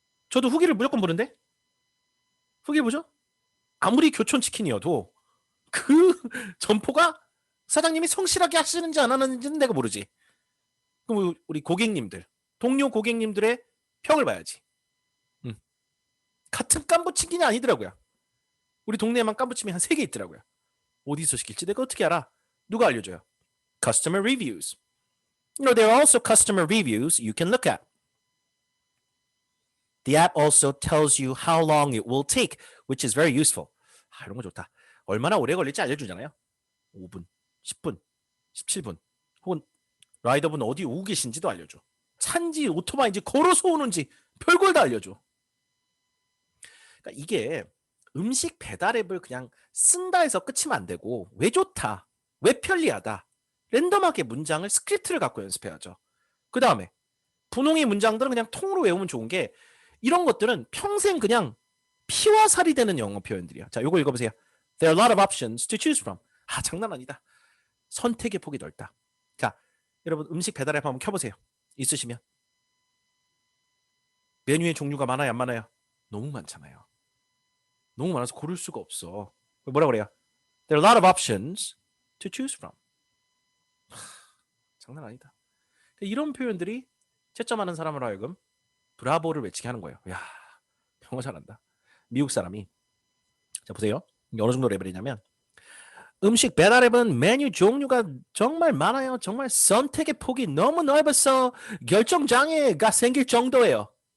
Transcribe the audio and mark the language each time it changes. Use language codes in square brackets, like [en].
[ko] 저도 후기를 무조건 보는데 후기 보죠? 아무리 교촌 치킨이어도 그 점포가 사장님이 성실하게 하시는지 안 하는지는 내가 모르지. 그럼 우리 고객님들, 동료 고객님들의 평을 봐야지. 같은 깐부치킨이 아니더라고요. 우리 동네에만 깐부치킨이 한 3개 있더라고요. 어디서 시킬지 내가 어떻게 알아? 누가 알려줘요? [en] Customer reviews. There are also customer reviews you can look at. The app also tells you how long it will take, which is very useful. [ko] 이런 거 좋다. 얼마나 오래 걸릴지 알려주잖아요. 5분, 10분, 17분. 혹은 라이더분 어디 오고 계신지도 알려줘. 차인지 오토바이인지 걸어서 오는지 별걸 다 알려줘. 그러니까 이게 음식 배달 앱을 그냥 쓴다 해서 끝이면 안 되고 왜 좋다, 왜 편리하다, 랜덤하게 문장을 스크립트를 갖고 연습해야죠. 그 다음에 분홍이 문장들은 그냥 통으로 외우면 좋은 게 이런 것들은 평생 그냥 피와 살이 되는 영어 표현들이야. 자, 요거 읽어보세요. [en] There are a lot of options to choose from. [ko] 장난 아니다. 선택의 폭이 넓다. 자, 여러분 음식 배달 앱 한번 켜보세요. 있으시면. 메뉴의 종류가 많아요, 안 많아요? 너무 많잖아요. 너무 많아서 고를 수가 없어. 뭐라 그래요? [en] There are a lot of options to choose from. [ko] 장난 아니다. 이런 표현들이 채점하는 사람으로 하여금 브라보를 외치게 하는 거예요. 야, 영어 잘한다. 미국 사람이. 자, 보세요. 어느 정도 레벨이냐면 음식 배달 앱은 메뉴 종류가 정말 많아요. 정말 선택의 폭이 너무 넓어서 결정장애가 생길 정도예요.